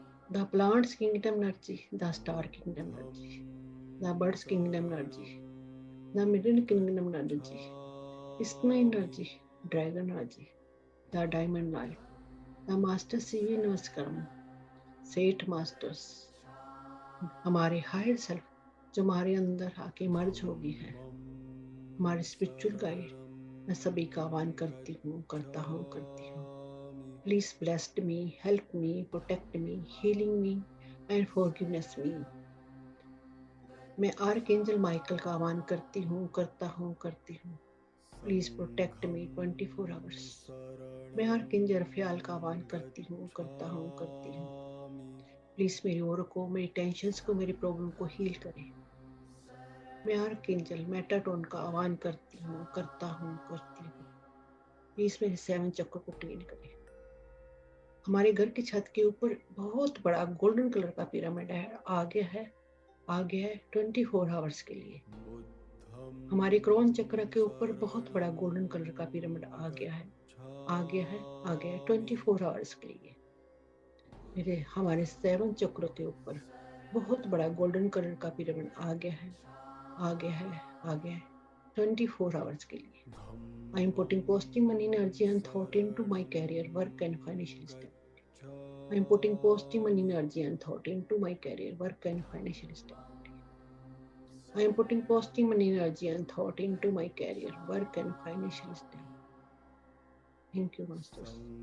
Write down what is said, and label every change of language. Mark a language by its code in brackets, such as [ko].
[en] the plants kingdom energy, the star kingdom energy, the birds kingdom energy, the middle kingdom energy, Isma energy, dragon energy, the diamond light, the master CV Namaskaram, सेठ masters, [hi] हमारे higher self जो हमारे अंदर आके मर्ज हो गई है, हमारे स्पिरिचुअल गाइड, मैं सभी का आह्वान करती हूँ, [en] करता हूँ, करती हूँ. Please bless me, help me, protect me, healing me and forgiveness me. [hi] मैं आर्कएंजल माइकल का आह्वान करती हूँ, करता हूँ, करती हूँ. [en] Please protect me 24 hours. [hi] मैं आर्कएंजल रफियाल का आह्वान करती हूँ, करता हूँ, करती हूँ. प्लीज मेरी ओर को, मेरी टेंशन्स को, मेरी प्रॉब्लम को हील करें. मैं आर्कएंजल मेटाट्रॉन का आह्वान करती हूँ, करता हूँ, करती हूँ. प्लीज मेरे 7 चक्र को क्लीन करें. हमारे घर की छत के ऊपर बहुत बड़ा गोल्डन कलर का पिरामिड है, आ गया है 24 आवर्स के लिए. हमारे क्रोन चक्र के ऊपर बहुत बड़ा गोल्डन कलर का पिरामिड आ गया है 24 आवर्स के लिए. मेरे हमारे 7 चक्रों के ऊपर बहुत बड़ा गोल्डन कलर का पिरामिड आ गया है 24 आवर्स के लिए. [en] I am putting positive money energy and thought into my career, work and financial stability. I am putting positive money energy and thought into my career, work and financial stability. I am putting positive money energy and thought into my career, work and financial stability. Thank you, Masters.